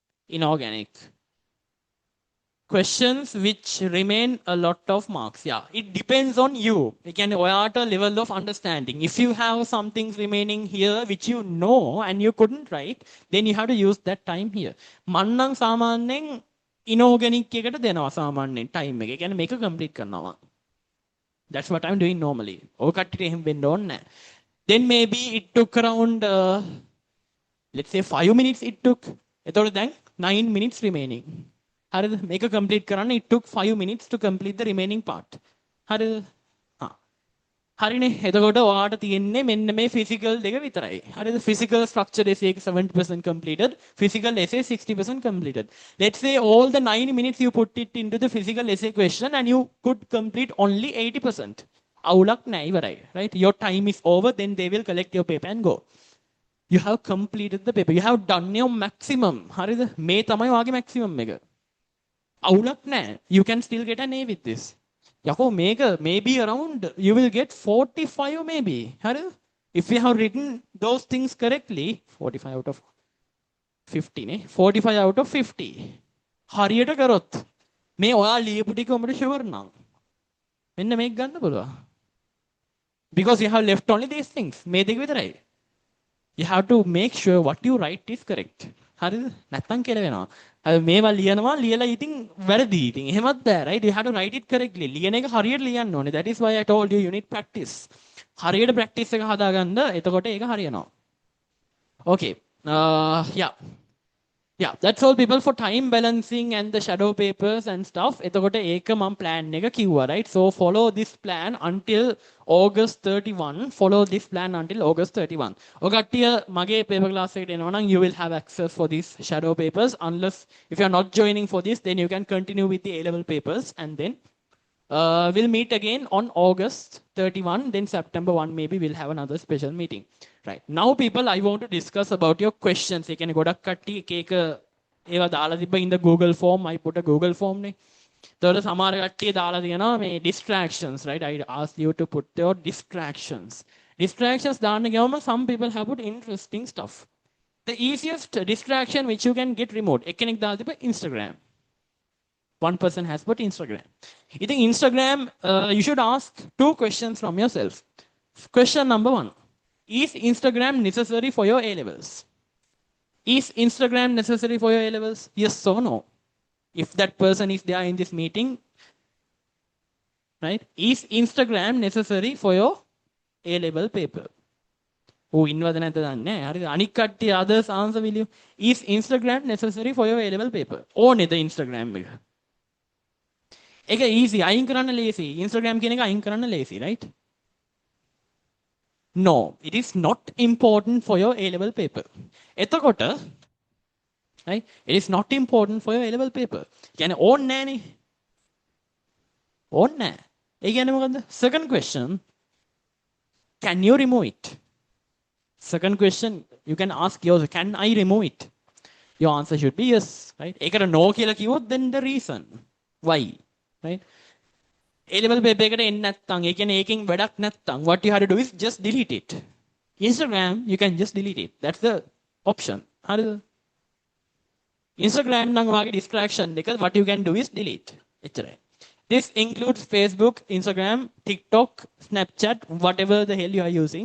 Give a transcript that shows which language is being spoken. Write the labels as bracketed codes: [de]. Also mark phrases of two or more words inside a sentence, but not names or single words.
[en] inorganic. Questions which remain a lot of marks. Yeah, it depends on you. You can at a level of understanding. If you have some things remaining here which you know and you couldn't write, then you have to use that time here. [si] මන්නම් සාමාන්‍යයෙන් inorganic එකට දෙනවා සාමාන්‍යයෙන් time එක. ඒ කියන්නේ මේක complete කරනවා. [en] That's what I'm doing normally. [si] ඔය කට්ටියට එහෙම වෙන්න ඕනේ නැහැ. [en] Then maybe it took around let's say 5 minutes it took. [si] එතකොට දැන් [en] 9 minutes remaining. [si] හරිද? මේක complete කරන්න [en] it took 5 minutes to complete the remaining part. [si] හරිද? හා. හරිනේ. එතකොට ඔයාට තියෙන්නේ මෙන්න මේ physical දෙක විතරයි. හරිද? [en] Physical structure essay එක 70% completed, physical essay 60% completed. Let's say all the 9 minutes you put it into the physical essay question and you could complete only 80%. [si] අවුලක් නෑ ඉවරයි. [en] Right? Your time is over, then they will collect your paper and go. You have completed the paper. You have done your maximum. [si] හරිද? මේ තමයි ඔයාගේ maximum එක. අවුලක් නෑ. [en] You can still get an A with this. [si] යකෝ මේක [en] maybe around you will get 45 maybe. හරිද? If you have written those things correctly, 45 out of 50 නේ. 45 out of 50. [si] හරියට කරොත් මේ ඔයා ලියපු ටික උඹට ෂුවර් නම් මෙන්න මේක ගන්න පුළුවන්. [en] Because you have left only these things. [si] මේ දෙක විතරයි. [en] You have to make sure what you write is correct. [si] හරිද? නැත්තම් කියලා වෙනවා. මේවා ලියනවා ලියලා ඉතින් වැරදි. ඉතින් එහෙමත් බෑ, [en] right? You have to write it correctly. [si] ලියන එක හරියට ලියන්න ඕනේ. [en] That is why I told you you need practice. [si] හරියට practice එක හදාගන්න. එතකොට ඒක හරියනවා. [en] Okay. Yeah. Yeah, that's all people for time balancing and the shadow papers and stuff. [si] එතකොට ඒක මම plan එක කිව්වා, [en] right? So follow this plan until August 31. Follow this plan until August 31. [si] ඔය කට්ටිය මගේ [en] paper class [si] එකට එනවා නම් [en] you will have access for these shadow papers. Unless if you are not joining for this, then you can continue with the A-level papers and then we'll meet again on August 31. Then September 1 maybe we'll have another special meeting. Right. Now people, I want to discuss about your questions. You can go to [si] කට්ටිය එක ඒවා දාලා තිබ්බ [en] in the Google form. I put a Google form [si] නේ. ඒතකොට සමහර කට්ටිය දාලා තියෙනවා මේ [en] distractions, right? I asked you to put your distractions. Distractions [si] දාන්න ගියාම [en] some people have put interesting stuff. The easiest distraction which you can get removed. [si] එක්කෙනෙක් දාලා තිබ්බ Instagram. [en] One person has put Instagram. You think Instagram, you should ask 2 questions from yourself. Question number 1. Is Instagram necessary for your A-levels? Is Instagram necessary for your A-levels? Yes or no? If that person is there in this meeting, right? Is Instagram necessary for your A-level paper? [si] Oh, ඉන්නවද නැද්ද දන්නේ නැහැ. හරිද? අනික් කට්ටිය [en] others answer will you? Is Instagram necessary for your A-level paper? [si] ඕනේද Instagram එක? ඒක easy. අයින් කරන්න ලේසි. Instagram කියන එක අයින් කරන්න ලේසි, [en] right? No, it is not important for your A-level paper. [si] එතකොට, right? [en] It is not important for your A-level paper. [si] කියන්නේ ඕනේ නැහනේ. ඕනේ නැහැ. ඒ කියන්නේ මොකද්ද? [en] Second question, can you remove it? Second question, you can ask yourself, can I remove it? Your answer should be yes, right? [si] ඒකට no කියලා කිව්වොත් [en] then the reason. Why? Right? [si] A-level paper එකට එන්නේ නැත්නම් ඒ කියන්නේ ඒකෙන් වැඩක් නැත්නම් [en] what you have to do is just delete it. Instagram you can just delete it. That's the option. [si] හරිද? Instagram නම් වාගේ distraction එක [en] what you can do is delete. [si] එච්චරයි. [en] This includes Facebook, Instagram, TikTok, Snapchat, whatever the hell you are using.